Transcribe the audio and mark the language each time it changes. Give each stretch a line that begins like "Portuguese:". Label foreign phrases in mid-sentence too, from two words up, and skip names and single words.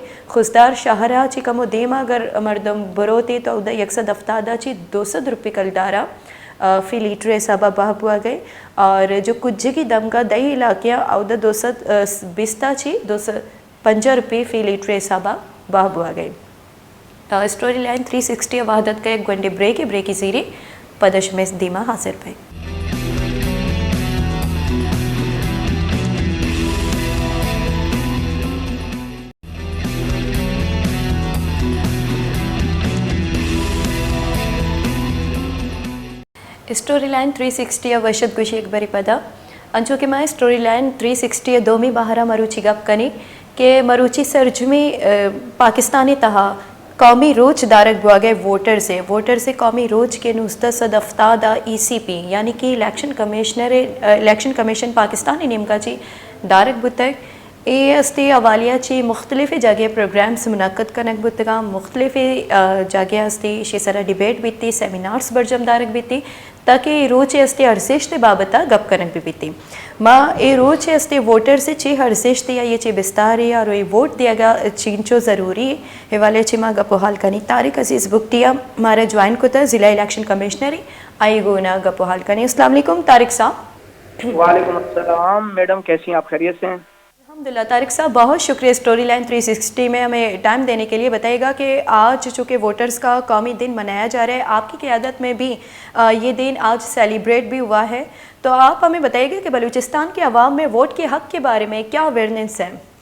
Brahui: خزدار شہرہ چی کمو دیما اگر مردم بروتے تو ادھا 170 چی 200 روپے کلدارا فی لیٹر حسابہ باہ بوا گئے اور جو کچھ کی دم کا دہی علاقیہ ادھا 220 چی 250 روپے فی لیٹر حسابہ باہ بوا گئے. اسٹوری لائن 360 وحدت کا ایک گھنٹے بریکی زیری پدش میں دیما حاصل پہ. اسٹوری لائن 360 وشد گوشی ایک بری پدا انچو کہ میں اسٹوری لائن 360 دومی باہرہ مروچی گپ کنی کہ مروچی سرجمی پاکستانی تہا قومی روچ دارک بوا گئے ووٹر سے قومی روچ کے نوزدہ صد افتادہ ECP یعنی کہ
English: Election Commission
Brahui: پاکستانی نیم کا چی دارک بتک استے اوالیہ چی مختلف جگہ پروگرامز منعقد کنک بتگا مختلف جگہ استے شیسرا ڈیبیٹ بیتی سیمینارز برجم دارک بیتی تاکہ روچ استے ارسشت بابتا گپ کنک بھی بیتی ما اے روچ استے ووٹر سے چی ارسشت یا یہ چی بستاری اور یہ ووٹ دیا گا چینچو ضروری حوالے چی ما گپو حال کنی طارق عزیز بکٹیا مارا جوائن کتا ضلع الیکشن کمشنری آئی گونا گپو حال کنی.
Urdu: السلام علیکم طارق صاحب. وعلیکم السلام میڈم، کیسی ہیں آپ؟ خیریت سے ہیں؟ الحمدللہ. طارق صاحب بہت شکریہ اسٹوری لائن 360 میں ہمیں ٹائم دینے کے لیے. بتائیے گا کہ آج چونکہ ووٹرز کا قومی دن منایا جا رہا ہے، آپ کی قیادت میں بھی یہ دن آج سیلیبریٹ بھی ہوا ہے، تو آپ ہمیں بتائیے گا کہ بلوچستان کے عوام میں ووٹ کے حق کے بارے میں کیا اویئرنیس ہے؟